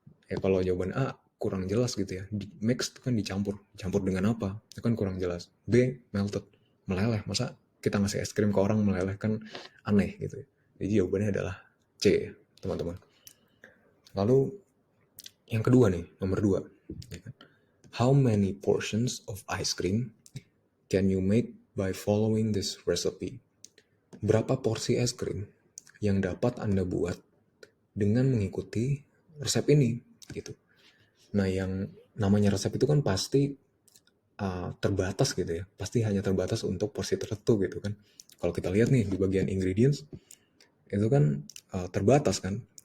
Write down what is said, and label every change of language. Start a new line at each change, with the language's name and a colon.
Indonesian: Ya kalau jawaban A kurang jelas gitu ya. Mixed kan dicampur. Campur dengan apa? Itu kan kurang jelas. B, melted, meleleh. Masa kita ngasih es krim ke orang meleleh, kan aneh gitu ya. Jadi jawabannya adalah C ya, teman-teman. Lalu yang kedua nih, nomor 2.
English: How many portions of ice cream can you make by following this recipe?
Indonesian: Berapa porsi es krim yang dapat Anda buat dengan mengikuti resep ini gitu. Nah, yang namanya resep itu kan pasti terbatas gitu ya. Pasti hanya terbatas untuk porsi tertentu gitu kan. Kalau kita lihat nih di bagian ingredients itu kan terbatas kan.